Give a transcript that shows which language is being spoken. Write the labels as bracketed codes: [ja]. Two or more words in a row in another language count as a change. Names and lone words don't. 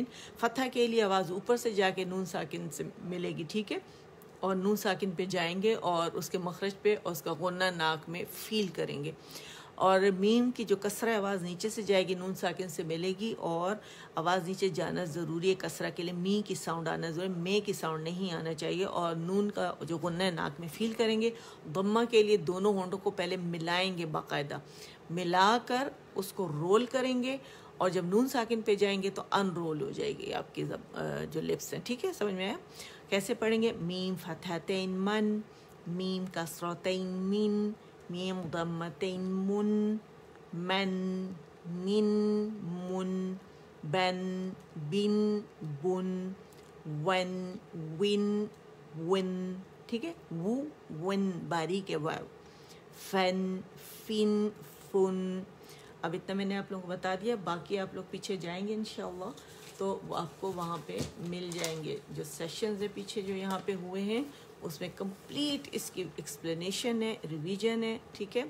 [ur] فتح کے لیے آواز اوپر سے جا کے نون ساکن سے ملے گی، ٹھیک ہے، اور نون ساکن پہ جائیں گے اور اس کے مخرج پہ اور اس کا غنہ ناک میں فیل کریں گے، اور میم کی جو کسرہ آواز نیچے سے جائے گی نون ساکن سے ملے گی، اور آواز نیچے جانا ضروری ہے کسرہ کے لیے، می کی ساؤنڈ آنا ضروری ہے، مے کی ساؤنڈ نہیں آنا چاہیے، اور نون کا جو غنہ ناک میں فیل کریں گے۔ ضمہ کے لیے دونوں ہونٹوں کو پہلے ملائیں گے، باقاعدہ ملا کر اس کو رول کریں گے، اور جب نون ساکن پہ جائیں گے تو ان رول ہو جائے گی آپ کی جو لپس ہیں، ٹھیک ہے، سمجھ میں آیا؟ کیسے پڑھیں گے؟ میم فتحتین من، میم کسرتین من، میم ضمتین من، من، من، من، بن، بن، بن، ون، ون، ون، ٹھیک ہے، وو، ون باریک ہے واو، فن، فن، فن۔ اب اتنا میں نے آپ لوگوں کو بتا دیا، باقی آپ لوگ پیچھے جائیں گے انشاءاللہ تو آپ کو وہاں پہ مل جائیں گے جو سیشنز ہیں پیچھے جو یہاں پہ ہوئے ہیں، اس میں کمپلیٹ اس کی ایکسپلینیشن ہے، ریویژن ہے، ٹھیک ہے۔